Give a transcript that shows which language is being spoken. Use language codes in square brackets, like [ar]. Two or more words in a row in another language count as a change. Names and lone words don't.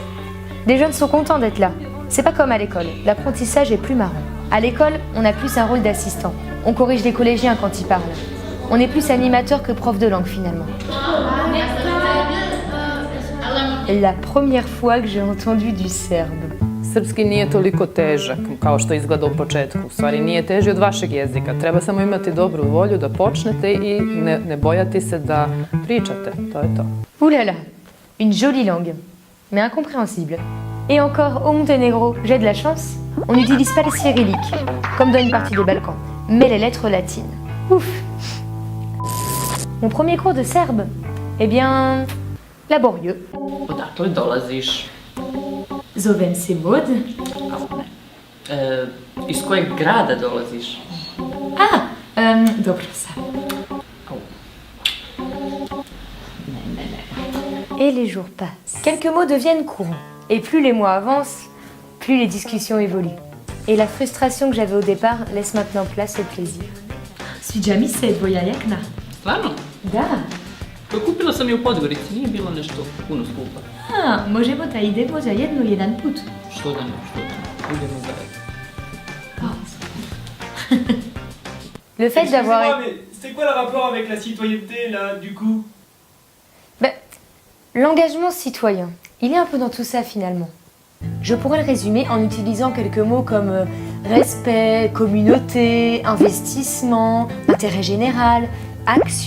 [fr] Les jeunes sont contents d'être là. C'est pas comme à l'école, l'apprentissage est plus marrant. À l'école, on a plus un rôle d'assistant. On corrige les collégiens quand ils parlent. On est plus animateur que prof de langue finalement. La première fois que j'ai entendu du serbe. [sr] Srpski nije toliko težak kao što izgleda u početku. U stvari nije teži od vašeg jezika. Treba samo imati dobru volju da počnete i ne bojati se da pričate. To je to. [fr] Ouh là là, une jolie langue, mais incompréhensible. Et encore, au Monténégro, j'ai de la chance, on n'utilise pas les cyrilliques, comme dans une partie des Balkans, mais les lettres latines. Ouf! Mon premier cours de serbe, eh bien, laborieux. [sr] Odakle dolaziš? Zovem se Maud. Iz kojeg grada dolaziš? [fr] Dobro ça. Et les jours passent. Quelques mots deviennent courants. Et plus les mois avancent, plus les discussions évoluent. Et la frustration que j'avais au départ laisse maintenant place au plaisir. [sr] Sviđa mi se tvoja jakna. Stvarno? Da. Kupila sam je u Podgorici, nije bilo nešto puno skupa. Možemo da idemo za jedan put. Što da ne, idemo zajedno. [fr] Le fait d'avoir... Excusez-moi, mais c'était quoi le rapport avec la citoyenneté, là, du coup? L'engagement citoyen, il est un peu dans tout ça finalement. Je pourrais le résumer en utilisant quelques mots comme respect, communauté, investissement, intérêt général, action.